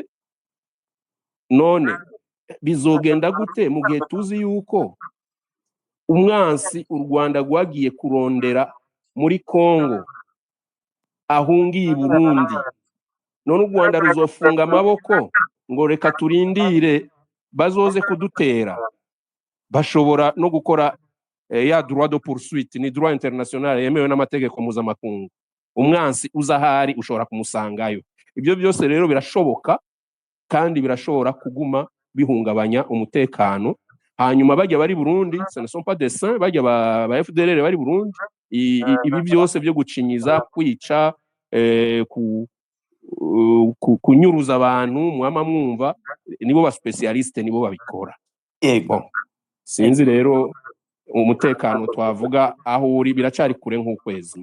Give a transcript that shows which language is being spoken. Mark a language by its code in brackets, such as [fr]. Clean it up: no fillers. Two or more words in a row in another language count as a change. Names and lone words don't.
[rn] None bizogenda gute mu gihe tuzi yuko umwansi u Rwanda rwagiye kurondera muri Kongo ahungiye i Burundi? None u Rwanda ruzofunga amaboko ngo reka turindire bazoze kudutera? Bashobora no gukora ya [fr] droit de poursuite, [rn] ni [fr] droit international [rn] yemewe n'amategeko mpuzamakungu. Umwansi uzahari ushobora kumusangayo. Ibyo byose rero birashoboka kandi birashobora kuguma bihungabanya umutekano. Hanyuma bajya bari Burundi, [fr] ce ne sont pas des saints, [rn] bajya ba FDLR bari Burundi, ibi byose byo gucinyiza, kwica, kunyuruza abantu mwama mwumva, nibo ba specialiste, nibo babikora. Ego sinzi rero umutekano twavuga aho uri biracari kure nk'ukwezi.